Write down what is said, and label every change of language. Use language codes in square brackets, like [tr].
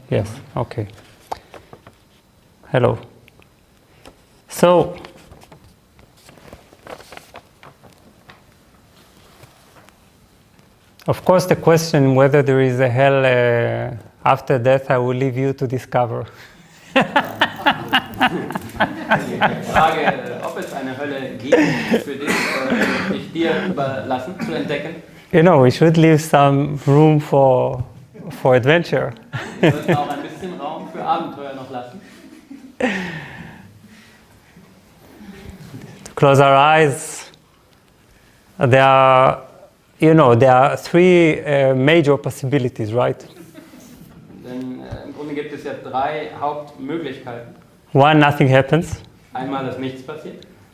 [en] Yes, okay. Hello. So, of course, the question whether there is a hell after death, I will leave you to discover. [de] Die Frage, ob es eine Hölle gibt, für dich, ich dir überlassen, zu entdecken. [en] You know, we should leave some room for adventure. [de] Wir sollten auch ein bisschen Raum für Abenteuer noch lassen. [en] To close our eyes, there are three major possibilities, right? [de] Denn im Grunde gibt es ja drei Hauptmöglichkeiten. [en] One, nothing happens. [de] Einmal, dass nichts passiert.